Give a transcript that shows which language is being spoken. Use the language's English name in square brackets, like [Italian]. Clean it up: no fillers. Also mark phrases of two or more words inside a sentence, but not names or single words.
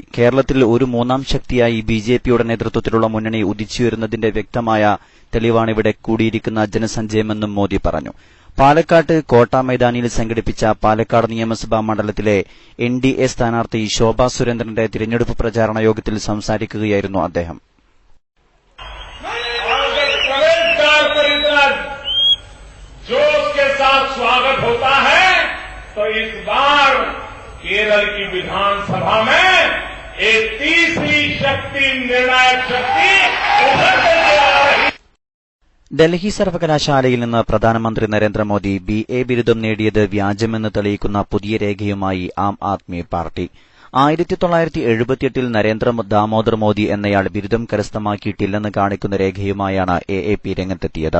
[Malayalam] കേരളത്തിൽ ഒരു മൂന്നാം ശക്തിയായി BJPയുടെ നേതൃത്വത്തിലുള്ള മുന്നണി ഉദിച്ചുവരുന്നതിന്റെ വ്യക്തമായ തെളിവാണിവിടെ കൂടിയിരിക്കുന്ന ജനസഞ്ചയമെന്നും മോദി പറഞ്ഞു. പാലക്കാട്ട് കോട്ട മൈതാനിയിൽ സംഘടിപ്പിച്ച പാലക്കാട് നിയമസഭാ മണ്ഡലത്തിലെ NDA സ്ഥാനാർത്ഥി ശോഭാ സുരേന്ദ്രന്റെ തിരഞ്ഞെടുപ്പ് പ്രചാരണ യോഗത്തിൽ സംസാരിക്കുകയായിരുന്നു അദ്ദേഹം. [Hindi] केरल की विधानसभा में एक तीसरी शक्ति, निर्णायक शक्ति उभर के आ रही. [Malayalam] ഡൽഹി സർവകലാശാലയിൽ നിന്ന് പ്രധാനമന്ത്രി നരേന്ദ്രമോദി BA ബിരുദം നേടിയത് വ്യാജമെന്ന് തെളിയിക്കുന്ന പുതിയ രേഖയുമായി ആം ആദ്മി പാർട്ടി. 1978-ൽ നരേന്ദ്ര ദാമോദർ മോദി എന്നയാൾ ബിരുദം കരസ്ഥമാക്കിയിട്ടില്ലെന്ന് കാണിക്കുന്ന രേഖയുമായാണ് AAP രംഗത്തെത്തിയത്.